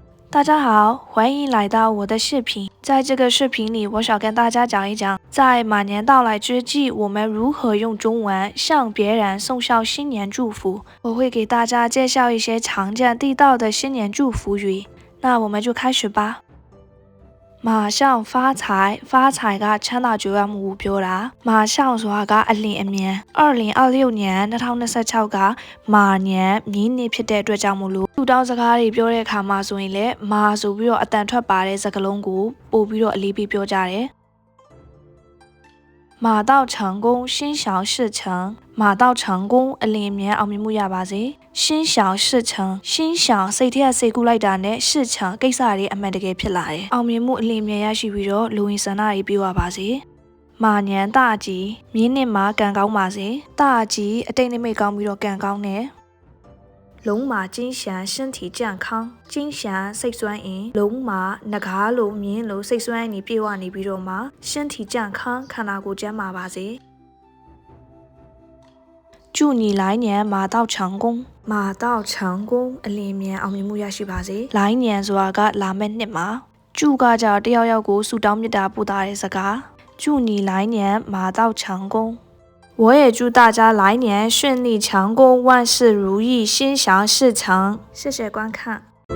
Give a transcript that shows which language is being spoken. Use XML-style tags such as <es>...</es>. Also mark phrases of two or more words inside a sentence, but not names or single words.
<zh>大家好，欢迎来到我的视频。在这个视频里，我想跟大家讲一讲，在马年到来之际，我们如何用中文向别人送上新年祝福。我会给大家介绍一些常见地道的新年祝福语。那我们就开始吧。马上发财，</zh> <my>发财ကချမ်းသာကြွယ်ဝမှုကိုပြောတာ马上ဆိုတာကအလင်းအမြန်2026年2026က马年မြင်းနေ့ဖြစ်တဲ့အတွက်ကြောင့်မို့လို့သူတောင်းစကားတွေပြောတဲ့အခါမှာဆိုရင်လည်းမာဆိုပြီးတော့အတန်ထွက်ပါတဲ့စကားလုံးကိုပို့ပြီးတော့အလေးပေးပြောကြတယ်</my> <zh>马到成功，心想事成。马到成功，</zh> <my>အလင်းမြန်အောင်မြင်မှုရပါစေ။</my> <zh>心想事成，心想</zh> <my>စိတ်ထဲကစိတ်ကူးလိုက်တာနဲ့事成ကိစ္စတွေအမှန်တကယ်ဖြစ်လာတယ်။အောင်မြင်မှုအလင်းမြန်ရရှိပြီးတော့လူဝင်ဆန္ဒတွေပြည့်ဝပါစေ။</my> <zh>马年大吉，</zh> <my>မြင်းနှစ်မှာကံကောင်းပါစေ။大吉အတိတ်နိမိတ်ကောင်းပြီးတော့ကံကောင်းတယ်။</my> <zh>龙马金祥身体健康金祥</zh> <my>စိတ်စွမ်းအင်龙马နဂါးလိုမြင်းလိုစိတ်စွမ်းအင်တွေပြည့်ဝနေပြီးတော့မှ</my> <zh>身体健康</zh> <my>ခန္ဓာကိုယ်ကျန်းမာပါစေ</my> <zh>祝你来年马到成功马到成功</zh> <my>အလင်းမြန်အောင်မြင်မှုရရှိပါစေ来年ဆိုတာကလာမယ့်နှစ်မှာ祝ကကြတယောက်ယောက်ကိုဆုတောင်းမေတ္တာပို့တာတဲ့စကား</my> <zh>祝你来年马到成功我也祝大家来年顺利成功，万事如意，心想事成。谢谢观看。</zh>